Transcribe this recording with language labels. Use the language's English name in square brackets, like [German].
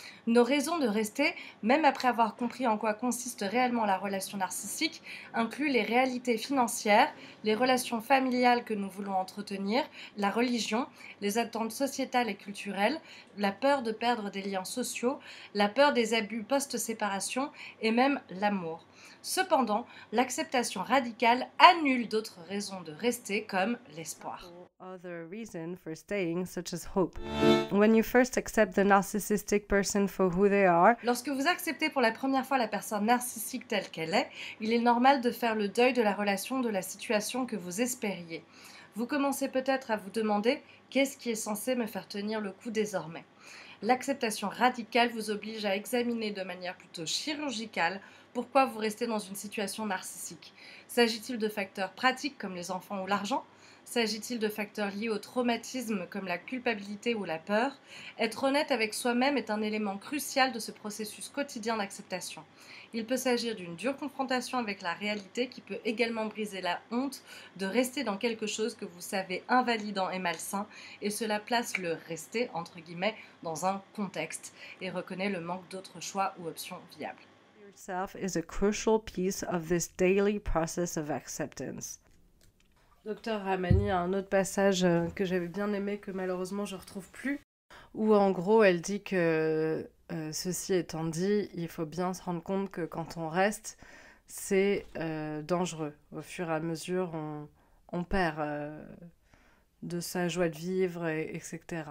[French] Nos raisons de rester, même après avoir compris en quoi consiste réellement la relation narcissique, incluent les réalités financières, les relations familiales que nous voulons entretenir, la religion, les attentes sociétales et culturelles, la peur de perdre des liens sociaux, la peur des abus post-séparation et même l'amour. Cependant, l'acceptation radicale annule d'autres raisons de rester comme l'espoir. [English] Other reason for staying, such as hope. When you first accept the narcissistic person for who they are, [French] lorsque vous acceptez pour la première fois la personne narcissique telle qu'elle est, il est normal de faire le deuil de la relation, de la situation que vous espériez. Vous commencez peut-être à vous demander qu'est-ce qui est censé me faire tenir le coup désormais. L'acceptation radicale vous oblige à examiner de manière plutôt chirurgicale pourquoi vous restez dans une situation narcissique. S'agit-il de facteurs pratiques comme les enfants ou l'argent ? S'agit-il de facteurs liés au traumatisme comme la culpabilité ou la peur ? Être honnête avec soi-même est un élément crucial de ce processus quotidien d'acceptation. Il peut s'agir d'une dure confrontation avec la réalité qui peut également briser la honte de rester dans quelque chose que vous savez invalidant et malsain, et cela place le « rester » entre guillemets dans un contexte et reconnaît le manque d'autres choix ou options viables. [English] Yourself is a crucial piece of this daily process of acceptance. [French] Docteur Ramani a un autre passage que j'avais bien aimé, que malheureusement je ne retrouve plus, où en gros elle dit que ceci étant dit, il faut bien se rendre compte que quand on reste, c'est dangereux. Au fur et à mesure, on perd de sa joie de vivre, etc.